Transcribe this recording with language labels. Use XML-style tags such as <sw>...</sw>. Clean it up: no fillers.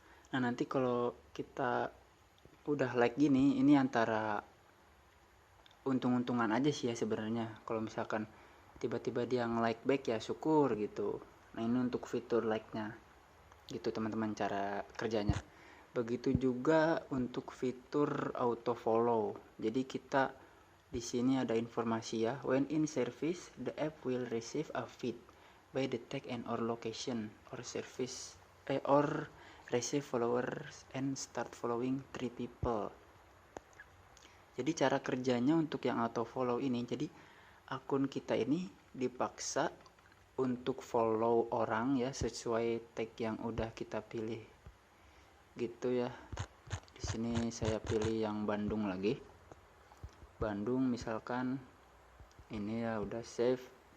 <id>Nah nanti kalau kita udah like gini, ini antara untung-untungan aja sih ya sebenarnya. Kalau misalkan tiba-tiba dia nge-like back ya syukur gitu. Nah ini untuk fitur like-nya gitu teman-teman cara kerjanya. Begitu juga untuk fitur auto follow. Jadi kita di sini ada informasi ya,</id> <en>when in service the app will receive a feed by the tag and or location or service or receive followers and start following 3 people.</en> <id>Jadi cara kerjanya untuk yang auto follow ini, jadi akun kita ini dipaksa untuk follow orang ya sesuai tag yang udah kita pilih gitu ya. Di sini saya pilih yang Bandung lagi, Bandung misalkan, ini ya udah save.</id>